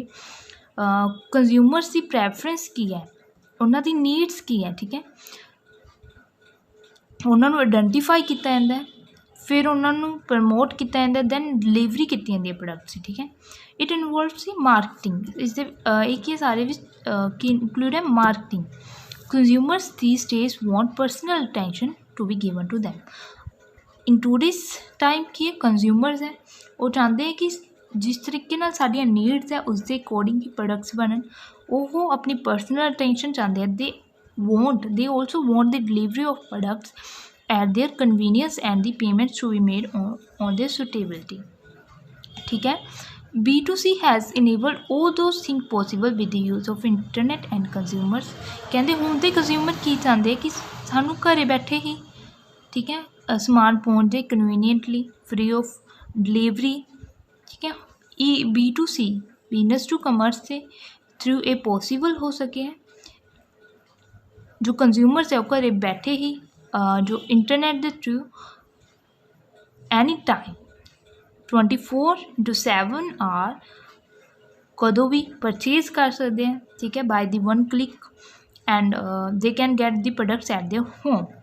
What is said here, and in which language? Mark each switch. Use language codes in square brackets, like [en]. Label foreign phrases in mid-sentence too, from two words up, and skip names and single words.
[pa] ਕੰਜ਼ਿਊਮਰਸ ਦੀ ਪ੍ਰੈਫਰੈਂਸ ਕੀ ਹੈ, ਉਹਨਾਂ ਦੀ ਨੀਡਸ ਕੀ ਹੈ, ਠੀਕ ਹੈ, ਉਹਨਾਂ ਨੂੰ ਆਈਡੈਂਟੀਫਾਈ ਕੀਤਾ ਜਾਂਦਾ, ਫਿਰ ਉਹਨਾਂ ਨੂੰ ਪ੍ਰਮੋਟ ਕੀਤਾ ਜਾਂਦਾ, [en] then delivery [pa] ਕੀਤੀ ਜਾਂਦੀ ਹੈ ਪ੍ਰੋਡਕਟਸ ਦੀ, ਠੀਕ ਹੈ। [en] it involves the marketing. [pa] ਇਸ ਦੇ ਇਹ ਕੀ ਸਾਰੇ ਵਿੱਚ ਕੀ ਇਨਕਲੂਡ ਹੈ, ਮਾਰਕੀਟਿੰਗ। [en] ਕੰਜ਼ਿਊਮਰਸ these days want personal attention to be given to them. In today's time [pa] ਕੀ ਕੰਜ਼ਿਊਮਰਸ ਹੈ ਉਹ ਚਾਹੁੰਦੇ ਹੈ ਕਿ ਜਿਸ ਤਰੀਕੇ ਨਾਲ ਸਾਡੀਆਂ ਨੀਡਸ ਹੈ ਉਸ ਦੇ ਅਕੋਰਡਿੰਗ ਹੀ ਪ੍ਰੋਡਕਟਸ ਬਣਨ। ਉਹ ਆਪਣੀ [en] personal attention [pa] ਚਾਹੁੰਦੇ ਆ। [en] they also want the delivery of products at their convenience and the payments to be made on their suitability, [hi] ठीक है। [en] B2C has enabled all those things possible with the use of internet and consumers। [pa] ਕਹਿੰਦੇ ਹੁਣ ਦੇ ਕੰਜ਼ਿਊਮਰ ਕੀ ਚਾਹੁੰਦੇ ਕਿ ਸਾਨੂੰ ਘਰੇ ਬੈਠੇ ਹੀ, ਠੀਕ ਹੈ, ਸਮਾਨ ਪਹੁੰਚ ਜਾਏ ਕਨਵੀਨੀਐਂਟਲੀ, [en] free of delivery, [pa] ਠੀਕ ਹੈ। [hi] B2C [en] business to commerce [hi] ਦੇ थ्रू ये पॉसीबल हो सके है। जो कंज्यूमर्स है वो घरे बैठे ही जो इंटरनेट के थ्रू [en] any time [hi] 24/7 आवर कदों भी परचेज कर सकते हैं, ठीक है, [en] by the one click and they can get the products at their home.